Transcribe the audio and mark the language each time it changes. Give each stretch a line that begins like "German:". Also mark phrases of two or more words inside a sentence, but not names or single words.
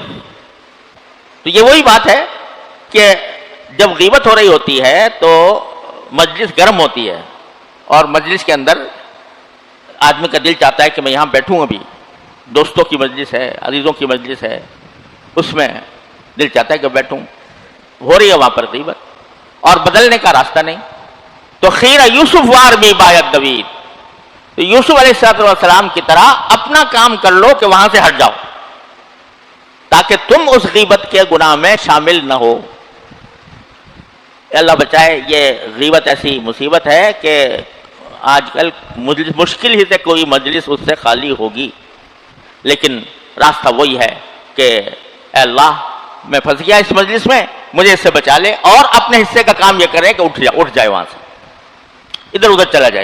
Urdu: تو یہ وہی بات ہے کہ جب غیبت ہو رہی ہوتی ہے تو مجلس گرم ہوتی ہے، اور مجلس کے اندر آدمی کا دل چاہتا ہے کہ میں یہاں بیٹھوں، ابھی دوستوں کی مجلس ہے، عزیزوں کی مجلس ہے، اس میں دل چاہتا ہے کہ بیٹھوں، ہو رہی ہے وہاں پر غیبت اور بدلنے کا راستہ نہیں۔
Persian: تو خیرہ یوسف وار می باید دوید،
Urdu: تو یوسف علیہ السلام کی طرح اپنا کام کر لو کہ وہاں سے ہٹ جاؤ، تاکہ تم اس غیبت کے گناہ میں شامل نہ ہو۔ اللہ بچائے، یہ غیبت ایسی مصیبت ہے کہ آج کل مشکل ہی سے کوئی مجلس اس سے خالی ہوگی، لیکن راستہ وہی ہے کہ اے اللہ میں پھنس گیا اس مجلس میں، مجھے اس سے بچا لے، اور اپنے حصے کا کام یہ کرے کہ اٹھ جائے وہاں سے، ادھر ادھر چلا جائے۔